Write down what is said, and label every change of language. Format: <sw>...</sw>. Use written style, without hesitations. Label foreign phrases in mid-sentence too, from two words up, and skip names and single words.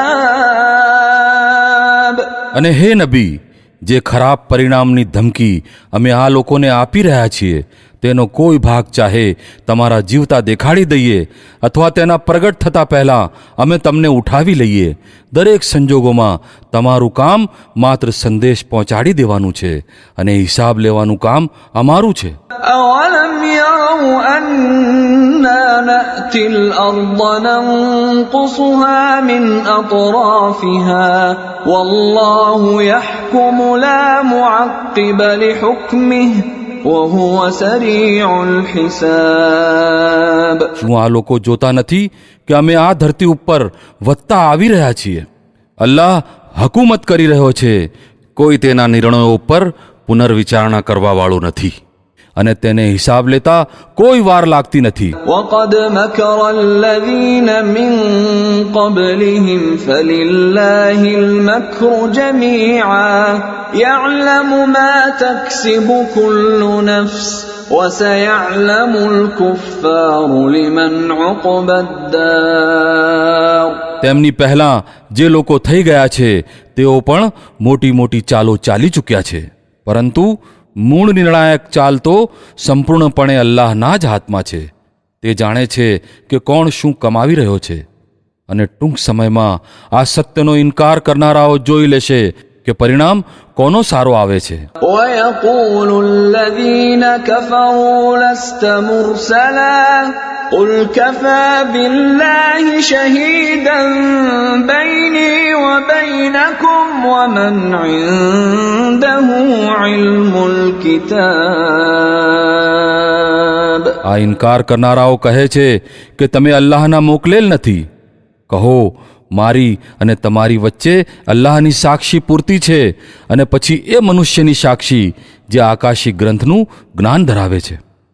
<gu>અને હે નબી, જે ખરાબ પરિણામની ધમકી અમે આ લોકોને આપી રહ્યા છીએ તેનો કોઈ ભાગ ચાહે તમારા જીવતા દેખાડી દઈએ અથવા તેના પ્રગટ થતાં પહેલાં અમે તમને ઉઠાવી લઈએ, દરેક સંજોગોમાં તમારું કામ માત્ર સંદેશ પહોંચાડી દેવાનું છે અને હિસાબ લેવાનું કામ અમારું છે.</gu> <ar>أولم يروا أنا نأتي الأرض ننقصها من أطرافها والله يحكم لا معقب لحكمه وهو سريع الحساب.</ar> <gu>શું આ લોકો જોતા નથી કે અમે આ ધરતી ઉપર વધતા આવી રહ્યા છીએ? અલ્લાહ હકુમત કરી રહ્યો છે, કોઈ તેના નિર્ણયો ઉપર પુનર્વિચારણા કરવાવાળો નથી અને તેને હિસાબ લેતા કોઈ વાર લાગતી નથી.</gu> <ar>وقد مكر الذين من قبلهم فلله المكر جميعا يعلم ما تكسب كل نفس وسيعلم الكفار لمن عقبى الدار.</ar> <gu>તેમની પહેલાં જે લોકો થઈ ગયા છે તેઓ પણ મોટી મોટી ચાલો ચાલી ચૂક્યા છે, પરંતુ મૂળ નિર્ણાયક ચાલ તો સંપૂર્ણપણે અલ્લાહના જ હાથમાં છે. તે જાણે છે કે કોણ શું કમાવી રહ્યો છે અને ટૂંક સમયમાં આ સત્યનો ઇનકાર કરનારાઓ જોઈ લેશે કે પરિણામ કોનો સારો આવે છે.</gu> <ar>ويقول الذين كفروا لست مرسلا قل كفى بالله شهيدا بيني وبينكم ومن عنده علم الكتاب.</ar> <gu>આ ઇનકાર કરનારાઓ કહે છે કે તમે અલ્લાહના મોકલેલ નથી. કહો, મારી અને તમારી વચ્ચે અલ્લાહની સાક્ષી પૂરતી છે અને પછી એ મનુષ્યની સાક્ષી જે આકાશી ગ્રંથનું જ્ઞાન ધરાવે છે.</gu>